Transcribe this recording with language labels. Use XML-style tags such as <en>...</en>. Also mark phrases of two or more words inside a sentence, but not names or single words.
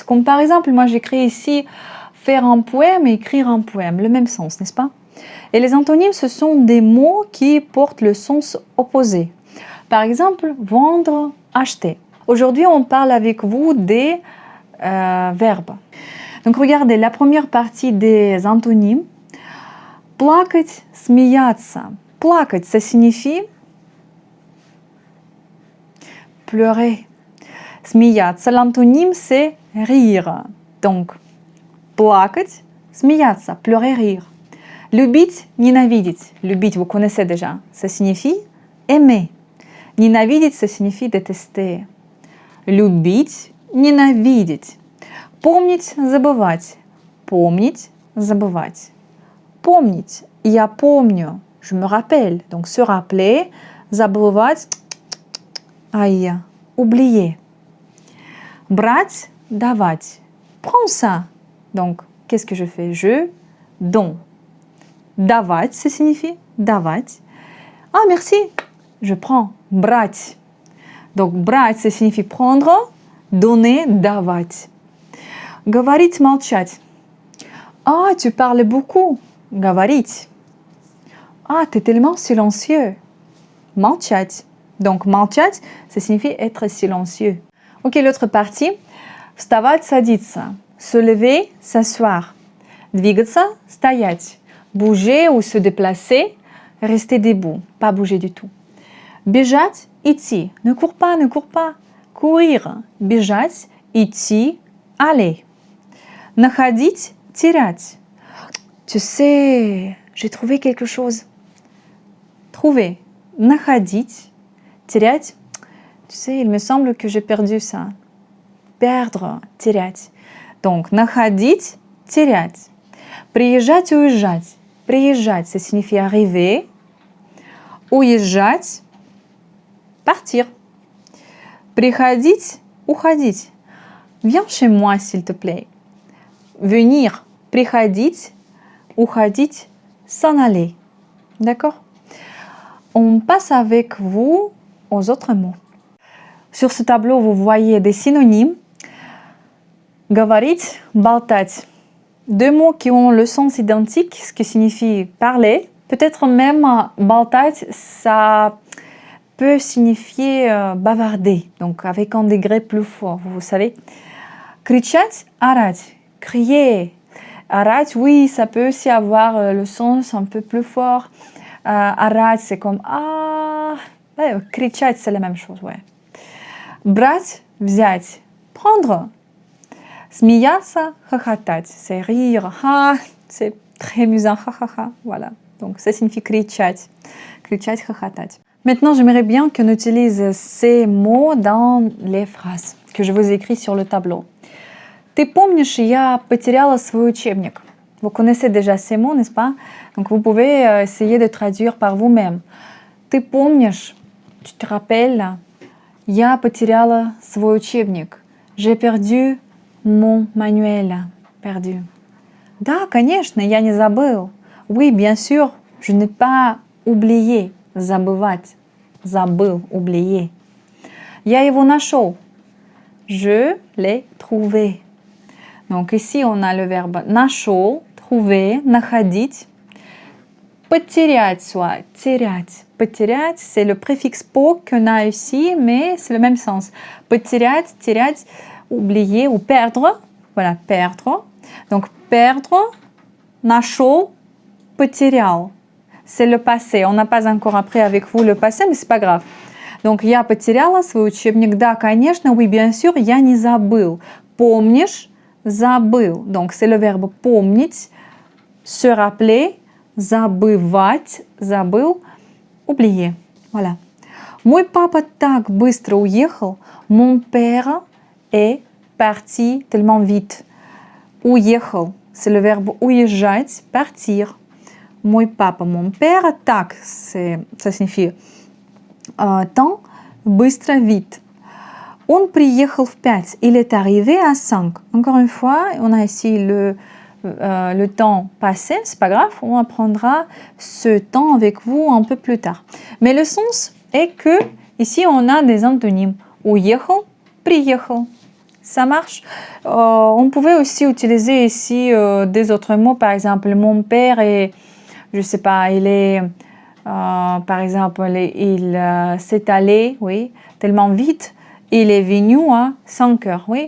<fr>Comme par exemple moi j'écris ici faire un poème et écrire un poème, le même sens, n'est-ce pas? Et les antonymes, ce sont des mots qui portent le sens opposé. Par exemple, vendre, acheter. Aujourd'hui, on parle avec vous des verbes. Donc, regardez, la première partie des antonymes.</fr> <ru>Плакать, смеяться. Плакать,</ru> <fr>ça signifie pleurer. Смеяться, l'antonyme, c'est rire. Donc,</fr> <ru>плакать, смеяться,</ru> <fr>pleurer, rire.</fr> <ru>Любить, ненавидеть. Любить,</ru> <fr>vous connaissez déjà. Ça signifie aimer. Ненавидеть, ça signifie détester.</fr> <ru>Любить, ненавидеть. Помнить, забывать. Помнить, забывать. Помнить, я помню.</ru> <fr>Je me rappelle. Donc, se rappeler. Забывать, aïe, oublier.</fr> <ru>Брать, давать.</ru> <fr>Prends ça. Donc, qu'est-ce que je fais? Je donne. Давать, ça signifie давать. Ah, merci, je prends. Брать. Donc, брать, ça signifie prendre, donner,</fr> <ru>давать. Говорить, молчать.</ru> <fr>Ah, tu parles beaucoup.</fr> <ru>Говорить.</ru> <fr>Ah, tu es tellement silencieux. Молчать. Donc, молчать, ça signifie être silencieux. Ok, l'autre partie.</fr> <ru>Вставать, садиться.</ru> <fr>Se lever, s'asseoir.</fr> <ru>Двигаться, стоять.</ru> <fr>Bouger ou se déplacer, rester debout, pas bouger du tout.</fr> <ru>Бежать, идти.</ru> <fr>Ne cours pas, ne cours pas. Courir.</fr> <ru>Бежать, идти, aller. Находить, терять.</ru> <fr>Tu sais, j'ai trouvé quelque chose. Trouver.</fr> <ru>Находить, терять.</ru> <fr>Tu sais, il me semble que j'ai perdu ça. Perdre,</fr> <ru>терять. Donc, находить, терять. Приезжать, уезжать. Приезжать,</ru> <fr>ça signifie arriver.</fr> <ru>Уезжать, partir. Приходить, уходить.</ru> <fr>Viens chez moi, s'il te plaît. Venir,</fr> <ru>приходить, уходить,</ru> <fr>s'en aller. D'accord? On passe avec vous aux autres mots. Sur ce tableau, vous voyez des synonymes.</fr> <ru>Говорить, болтать.</ru> <fr>Deux mots qui ont le sens identique, ce qui signifie parler. Peut-être même болтать, ça peut signifier bavarder, donc avec un degré plus fort, vous savez.</fr> <ru>Кричать, орать, crier. Орать,</ru> <fr>oui, ça peut aussi avoir le sens un peu plus fort. Орать, c'est comme ah. Кричать, c'est la même chose, ouais.</fr> <ru>Брать, взять, prendre. Смеяться, хохотать,</ru> <fr>c'est rire, c'est très amusant, voilà. Donc ça signifie</fr> <ru>кричать, кричать, хохотать.</ru> <fr>Maintenant, j'aimerais bien qu'on utilise ces mots dans les phrases que je vous écris sur le tableau.</fr> <ru>Ты помнишь, я потеряла свой учебник.</ru> <fr>Vous connaissez déjà ces mots, n'est-ce pas? Donc vous pouvez essayer de traduire par vous-même.</fr> <ru>Ты помнишь,</ru> <fr>tu te rappelles,</fr> <ru>я потеряла свой учебник.</ru> <fr>J'ai perdu mon manuel. Perdu.</fr> <ru>Да, конечно, я не забыл.</ru> <fr>Oui, bien sûr, je n'ai pas oublié.</fr> <ru>Забывать. Забыл, oublier. Я его нашел.</ru> <fr>Je l'ai trouvé. Donc ici, on a le verbe нашел, trouver, находить.</fr> <ru>Потерять, soit терять. Потерять,</ru> <fr>c'est le préfixe по qu'on a ici, mais c'est le même sens.</fr> <ru>Потерять, терять,</ru> <fr>oublier ou perdre. Voilà, perdre. Donc, perdre,</fr> <ru>нашел, потерял.</ru> <fr>C'est le passé. On n'a pas encore appris avec vous le passé, mais c'est pas grave. Donc,</fr> <ru>я потеряла свой учебник. Да, конечно,</ru> <fr>oui, bien sûr,</fr> <ru>я не забыл. Помнишь, забыл.</ru> <fr>Donc, c'est le verbe помнить, se rappeler,</fr> <ru>забывать, забыл,</ru> <fr>oublier. Voilà.</fr> <ru>Мой папа так быстро уехал.</ru> <fr>Mon père est parti tellement vite. Уехал, c'est le verbe уезжать, partir.</fr> <ru>Мой папа,</ru> <fr>mon père, так, ça signifie temps,</fr> <ru>быстро, vite. Он приехал в 5.</ru> <fr>Il est arrivé à 5. Encore une fois, on a ici le temps passé, c'est pas grave, on apprendra ce temps avec vous un peu plus tard. Mais le sens est que ici on a des antonymes.</fr> <ru>Уехал, приехал.</ru> <fr>Ça marche. On pouvait aussi utiliser ici des autres mots, par exemple, mon père est, je sais pas, il est, par exemple, il s'est allé, oui, tellement vite, il est venu à 5 heures, oui.</fr>